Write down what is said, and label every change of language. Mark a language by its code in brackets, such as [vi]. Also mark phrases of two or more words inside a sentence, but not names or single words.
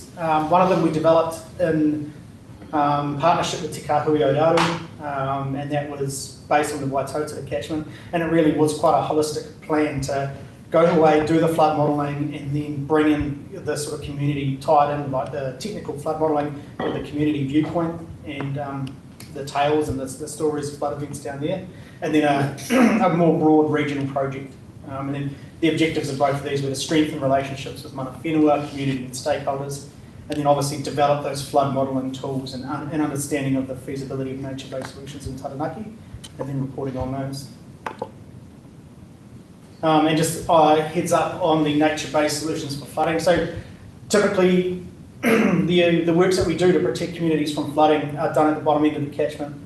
[en] One of them we developed in partnership with Te Kahui Otaru, and that was based on the Waitota catchment, and it really was quite a holistic plan to go away, do the flood modelling, and then bring in the sort of community tied in, like the technical flood modelling with the community viewpoint and the tales and the stories of flood events down there, and then a more broad regional project. And then the objectives of both of these were to strengthen relationships with [mi] mana whenua, [en] community and stakeholders, and then obviously develop those flood modelling tools and understanding of the feasibility of nature-based solutions in Taranaki, and then reporting on those. And just heads up on the nature-based solutions for flooding. So typically the works that we do to protect communities from flooding are done at the bottom end of the catchment.